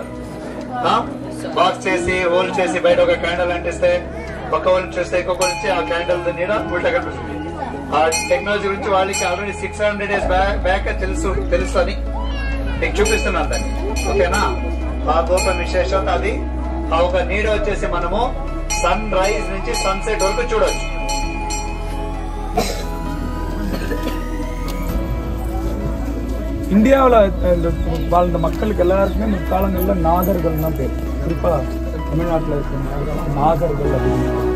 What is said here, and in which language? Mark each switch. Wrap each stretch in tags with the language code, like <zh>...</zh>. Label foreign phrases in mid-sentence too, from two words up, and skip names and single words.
<te>బాక్స్ చేసి హోల్ చేసి బయట ఒక క్యాండిల్ అంటిస్తే ఒక హోల్ చేస్తే ఇంకొక నుంచి ఆ క్యాండిల్ నీడ ఉల్టా కనిపిస్తుంది. ఆ టెక్నాలజీ గురించి వాళ్ళకి ఆల్రెడీ 600</te> <en>days back</en> <te>తెలుసు అని మీకు చూపిస్తున్నాను దాన్ని. ఓకేనా? ఆ గోపురం విశేషత అది. ఆ ఒక నీడ వచ్చేసి మనము సన్ రైజ్ నుంచి సన్సెట్ వరకు చూడొచ్చు.</te> <ta>இந்தியாவில் வாழ்ந்த மக்களுக்கு எல்லாருக்குமே முற்காலங்களில் நாகர்கள் தான் பேர். குறிப்பா தமிழ்நாட்டில் இருக்கிற நாகர்கள் அப்படின்னு.</ta>